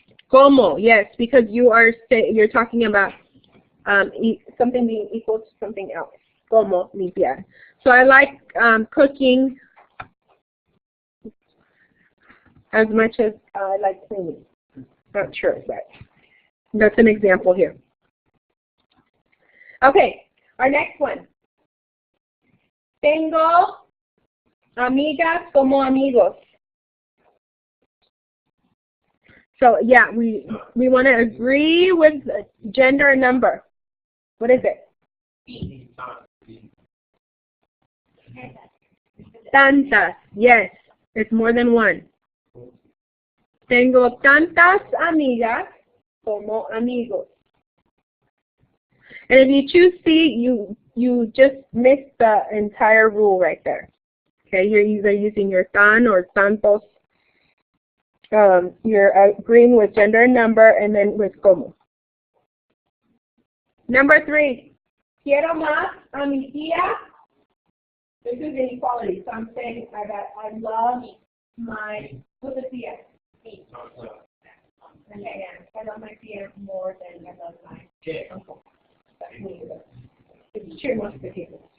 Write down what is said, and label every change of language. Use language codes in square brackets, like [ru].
[en] Como, yes, because you're talking about something being equal to something else. [es] Como limpiar. [en] So I like cooking as much as I like cleaning. Not sure, but that's an example here. Okay, our next one. [es] Tengo amigas como amigos. [en] So yeah, we want to agree with gender and number. What is it? Tantas. Yes, it's more than one. [es] Tengo tantas amigas como amigos. [en] And if you choose C, you just missed the entire rule right there. Okay, you're either using your tan or tantos. You're agreeing with gender and number, and then with como. [es] Number 3, quiero más a mi tía. [en] This is inequality, so I'm saying I love my, what's a tía? Me. Okay, yeah, I love my tía more than I love my uncle. It's true most of the people.